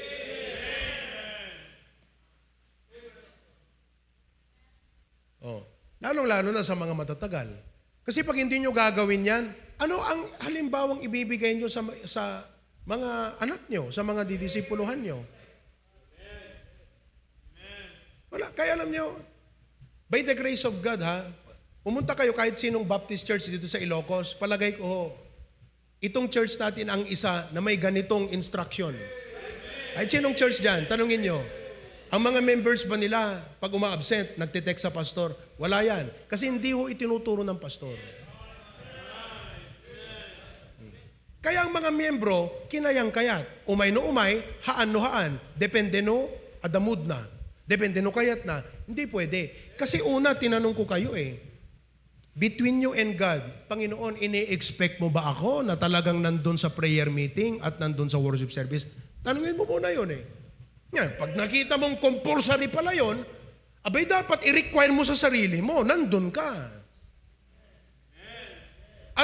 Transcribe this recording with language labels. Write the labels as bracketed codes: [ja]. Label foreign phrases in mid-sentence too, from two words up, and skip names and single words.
[tl] Lalong-lalo na sa mga matatagal. Kasi pag hindi nyo gagawin yan, ano ang halimbawang ibibigay nyo sa mga anak nyo, sa mga didisipuluhan nyo? Wala. Kaya alam nyo, [en] by the grace of God, [tl] pumunta kayo kahit sinong Baptist church dito sa Ilocos, palagay ko, itong church natin ang isa na may ganitong instruction. Kahit sinong church dyan, tanungin nyo, ang mga members ba nila, pag uma-absent, nagtitext sa pastor? Wala yan. Kasi hindi ho itinuturo ng pastor. Kaya ang mga miyembro, [ilo] kinayang-kayat. Umay no umay, haan no haan. Depende no, adamud na. Depende no kayat na. [tl] Hindi pwede. Kasi una, tinanong ko kayo [en] between you and God, [tl] Panginoon, ini-expect mo ba ako na talagang nandun sa [en] prayer meeting [tl] at nandun sa [en] worship service? [tl] Tanungin mo muna yun Yan, pag nakita mong compulsory pala yun, abay dapat i-require mo sa sarili mo, nandun ka.